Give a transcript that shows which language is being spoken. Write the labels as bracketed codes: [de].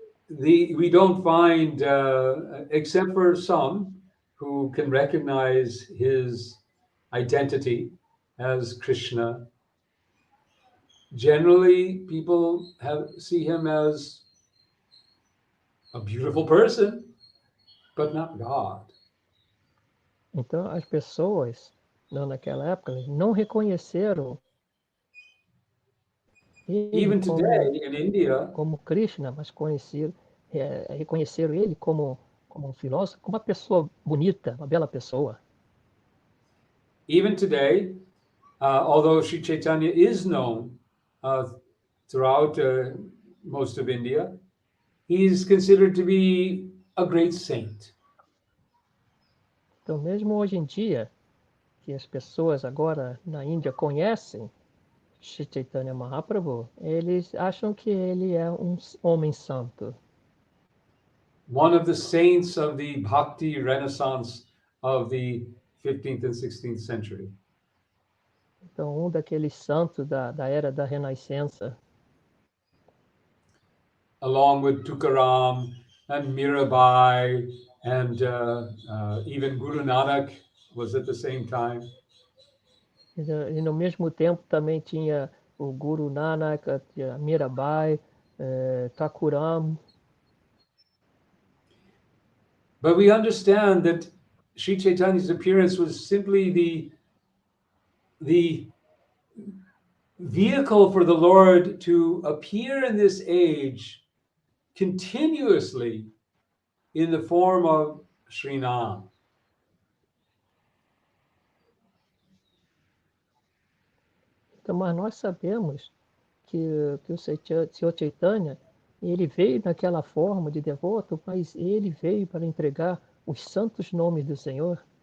[en] We don't find, except for some who can recognize his identity as Krishna. Generally, people see him as a beautiful person, but not God. [pt] Então, as pessoas, naquela época, não reconheceram ele [en] Even today in India, [pt] como Krishna, mas reconheceram ele como um filósofo, como uma pessoa bonita, uma bela pessoa. [en] even today, although Sri Chaitanya is known throughout most of India, he is considered to be a great saint. [pt] Então, mesmo hoje em dia, que as pessoas agora na Índia conhecem Sri Chaitanya Mahaprabhu, eles acham que ele é um homem santo. [en] One of the saints of the Bhakti Renaissance of the 15th and 16th century. [pt] Então, um daqueles santos da era da Renascença, [en] along with Tukaram and Mirabai and even Guru Nanak was at the same time. [pt] e no mesmo tempo também tinha o Guru Nanak, Mirabai, Thakuram. [en] But we understand that Sri Chaitanya's appearance was simply the vehicle for the Lord to appear in this age continuously in the form of Srinam. [pt] Então, mas nós sabemos que o Senhor Chaitanya, ele veio naquela forma de devoto, mas ele veio para entregar os santos nomes do Senhor.